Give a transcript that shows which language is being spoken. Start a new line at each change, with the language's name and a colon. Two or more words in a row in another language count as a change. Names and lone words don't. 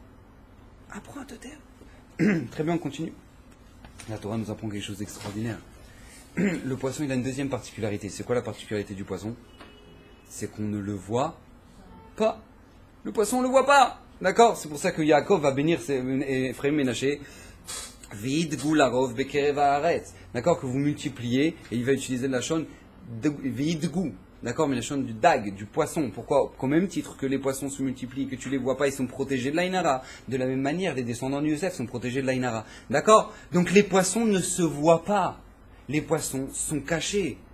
French: Apprends à te taire. Très bien, on continue. La Torah nous apprend quelque chose d'extraordinaire. Le poisson, il a une deuxième particularité. C'est quoi la particularité du poisson? C'est qu'on ne le voit pas. Le poisson, on ne le voit pas. D'accord? C'est pour ça que Yaakov va bénir Ephraim Ménaché.
Hebrew: וידגו לרב בקרב הארץ.
French: D'accord? Que vous multipliez, et il va utiliser la chaîne vidgu. D'accord? Mais la chaîne du dag, du poisson. Pourquoi? Qu'au même titre que les poissons se multiplient, que tu les vois pas, ils sont protégés de l'Aïnara. De la même manière, les descendants de Yosef sont protégés de l'Aïnara. D'accord? Donc les poissons ne se voient pas. Les poissons sont cachés.